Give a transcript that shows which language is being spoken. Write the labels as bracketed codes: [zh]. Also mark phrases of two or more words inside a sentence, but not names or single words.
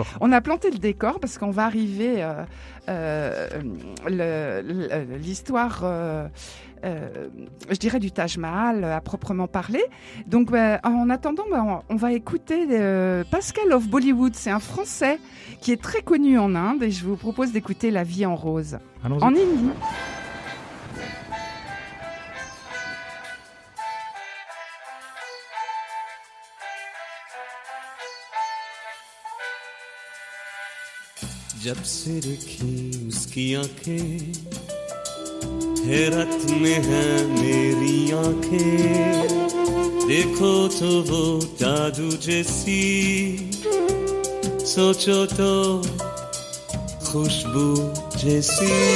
[fr] On a planté le décor parce qu'on va arriver l'histoire, je dirais, du Taj Mahal à proprement parler. Donc en attendant, on va écouter Pascal of Bollywood. C'est un Français qui est très connu en Inde et je vous propose d'écouter La vie en rose. Allons-y. En hindi. [hi] जब से देखी उसकी आंखें हैरत में है मेरी आंखें देखो तो वो जादू जैसी सोचो तो खुशबू जैसी